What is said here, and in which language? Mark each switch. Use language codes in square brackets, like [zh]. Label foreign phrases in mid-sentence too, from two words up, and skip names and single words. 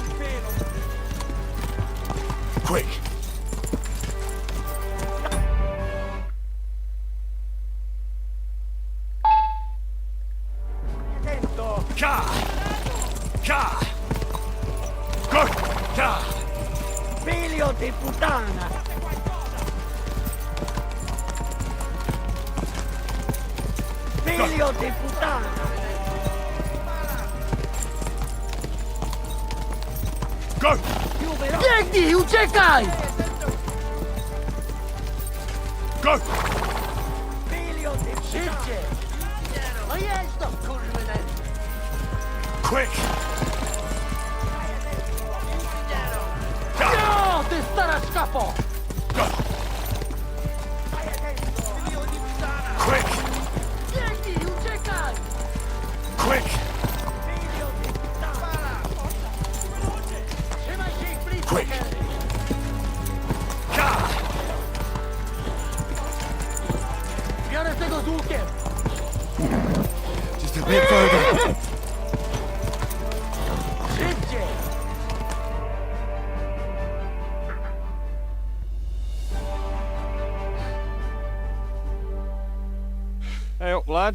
[en] Quick! [it] Attento! [en] Die! Die! Go! Die! [it] Figlio di puttana! Figlio di puttana! [en] Go! [it] Più veloce! [pl] Biegnij, uciekaj! [en] Go! [it] Figlio di puttana! [pl] Szybciej! No jedź to, kurwy nędzy! [en] Quick! Die! [pl] No, ty stara szkapo! [en] Go! Quick! [pl] Biegnij, uciekaj! [en] Quick! [it] Figlio di puttana! [pl] Trzymaj się ich blisko, [en] Quick! [pl] Henry! [en] Die! [pl] Biorę tego z łukiem! [en] Just a bit further. [pl] Szybciej! [en] Hey up, lad.